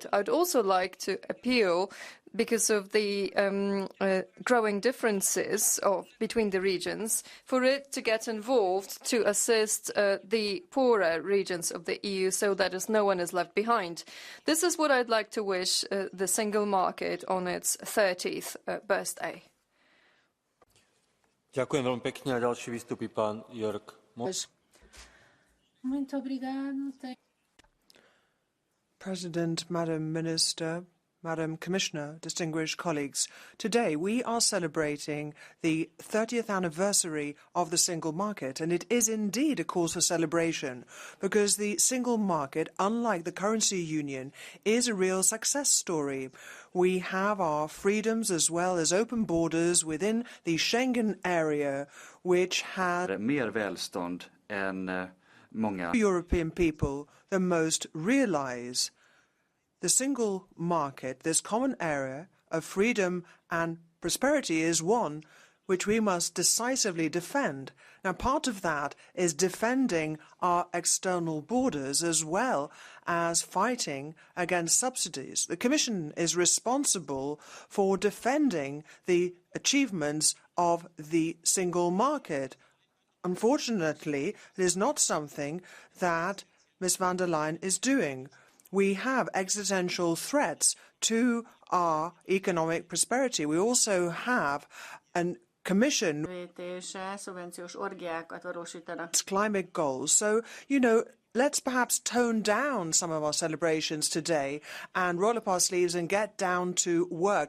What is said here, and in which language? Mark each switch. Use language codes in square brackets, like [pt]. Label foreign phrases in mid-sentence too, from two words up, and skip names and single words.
[en] I'd also like to appeal, because of the growing differences between the regions, for it to get involved to assist the poorer regions of the EU so that no one is left behind. This is what I'd like to wish the single market on its 30th birthday. [sk] Ďakujem veľmi pekne a ďalší vystupí pán Jörg. [en] President, Madam Minister, Madam Commissioner, distinguished colleagues, today we are celebrating the 30th anniversary of the single market, and it is indeed a cause for celebration because the single market, unlike the currency union, is a real success story. We have our freedoms as well as open borders within the Schengen area, which has [sv] mer välstånd än många [en] European people than most realize. The single market, this common area of freedom and prosperity, is one which we must decisively defend. Now, part of that is defending our external borders as well as fighting against subsidies. The Commission is responsible for defending the achievements of the single market. Unfortunately, it is not something that Ms. van der Leyen is doing. We have existential threats to our economic prosperity. We also have a Commission climate goals. So, let's perhaps tone down some of our celebrations today and roll up our sleeves and get down to work.